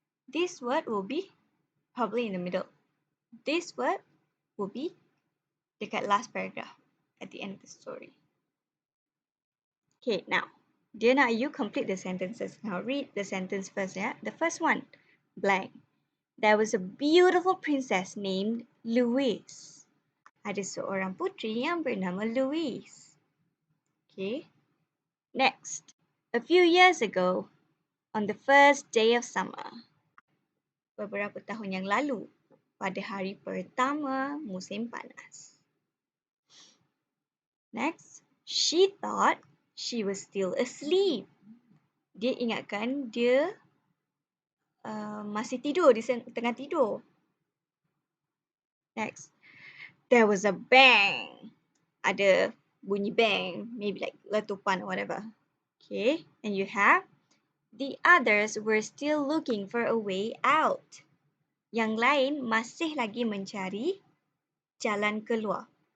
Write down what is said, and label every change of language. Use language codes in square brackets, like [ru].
[en] This word will be probably in the middle. This word will be dekat last paragraph at the end of the story. Okay, now, [ms] dia nak [en] you complete the sentences. Now, read the sentence first, yeah? The first one, blank. There was a beautiful princess named Louise. [ms] Ada seorang putri yang bernama Louise. [en] Okay. Next. A few years ago, on the first day of summer. [ms] Beberapa tahun yang lalu, pada hari pertama musim panas. [en] Next. She thought she was still asleep. [ms] Dia ingatkan dia masih tidur, di tengah tidur. [en] Next. There was a bang. [ms] Ada bunyi bang, [en] maybe like [ms] letupan [en] or whatever. Okay, and you have the others were still looking for a way out. [ms] Yang lain masih lagi mencari jalan keluar.